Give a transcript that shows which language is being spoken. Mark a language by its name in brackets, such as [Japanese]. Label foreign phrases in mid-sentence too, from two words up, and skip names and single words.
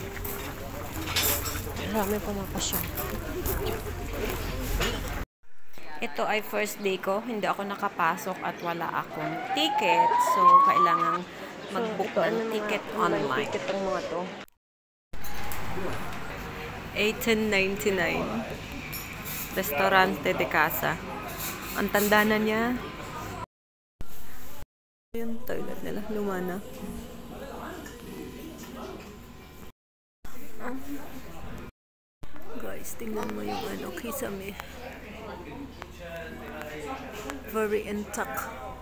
[Filipino] Maraming pumapasya. Ito ay [English] first day [Filipino] ko. Hindi ako nakapasok at wala akong ticket. So, kailangan mag-book ng [English] ticket online. [Filipino] Ticket ang mga to. 1899. Restaurante de Casa. Ang tanda na niya. Yung toilet nila. Luma na. Guys, tingnan mo yung ano, kisame. [English] Very intact.